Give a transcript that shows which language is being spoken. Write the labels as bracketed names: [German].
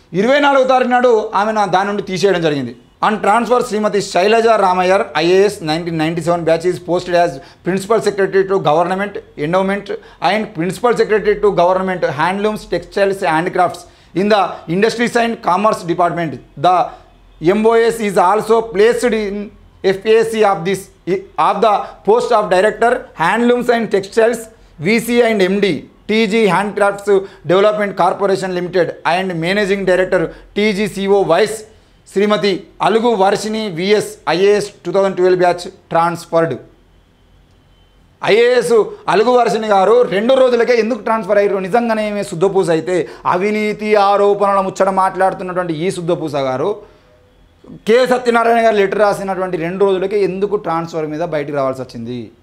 [Telugu] 24వ తారీఖు నాడు ఆమె దాని నుండి తీసేయడం జరిగింది. [English] On transfer Shrimati Shailaja Ramayyar IAS 1997 batch is posted as principal secretary to government endowment and principal secretary to government handlooms textiles and crafts in the industries and commerce department. The MOS is also placed in FAC of the post of Director Handlooms and Textiles VC and MD TG Handcrafts Development Corporation Limited and Managing Director TGCO Vice Srimati Alugu Varshini VS IAS 2012 batch transferred. [Telugu] IAS అలుగు వర్షిణి గారు 2 రోజులకే ఎందుకు transfer అయ్యారు? నిజంగానే ఏమే శుద్ధపూస అయితే అవినీతి ఆరోపణల ముచ్చట మాట్లాడుతున్నటువంటి ఈ శుద్ధపూస గారు కె సత్యనారాయణ గారు లెటర్ రాసినటువంటి 2 రోజులకే ఎందుకు ట్రాన్స్ఫర్ మీద బయటికి రావాల్సి వచ్చింది?